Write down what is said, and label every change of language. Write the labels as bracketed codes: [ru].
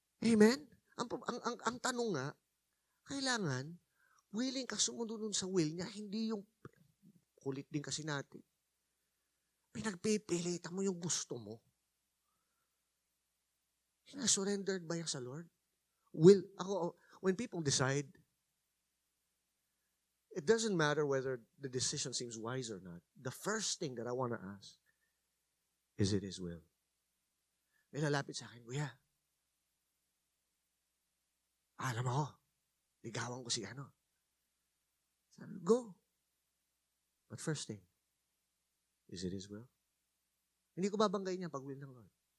[tl] Amen? Ang tanong nga, kailangan, willing ka sumunod dun sa will niya, hindi yung kulit din kasi natin. Pinagpipilitan mo yung gusto mo. Surrendered ba yan sa Lord? [en] When people decide, it doesn't matter whether the decision seems wise or not. The first thing that I want to ask, is it His will? [tl] May lalapit sa akin, Kuya, alam mo, ligawan ko si ano. Sabi, go. [en] But first thing, is it His will? [tl] Hindi ko babanggayin niya pag will ng Lord.